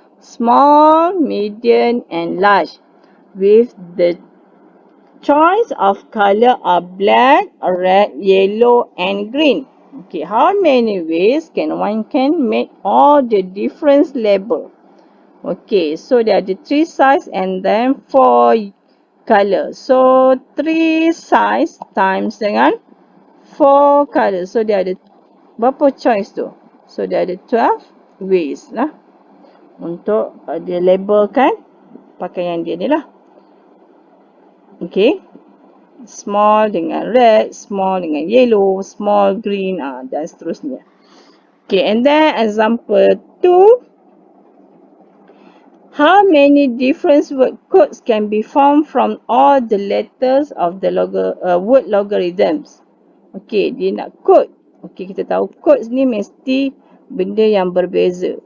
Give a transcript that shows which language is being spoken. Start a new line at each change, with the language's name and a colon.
English: Small, medium and large. With the choice of color are black, red, yellow and green. Okay, how many ways one can make all the different label? Okay, so there are the 3 size and then 4 color. So 3 size times dengan 4 color.
Malay: So there ada berapa choice tu? So there ada 12 ways lah untuk dia labelkan pakaian dia ni lah. Okay.
English: Small dengan red, small dengan yellow, small green dan seterusnya. Okay, and then example 2. How many different word codes can be formed from all the letters of the word logarithms?
Malay: Okay, dia nak code. Okay, kita tahu codes ni mesti benda yang berbeza.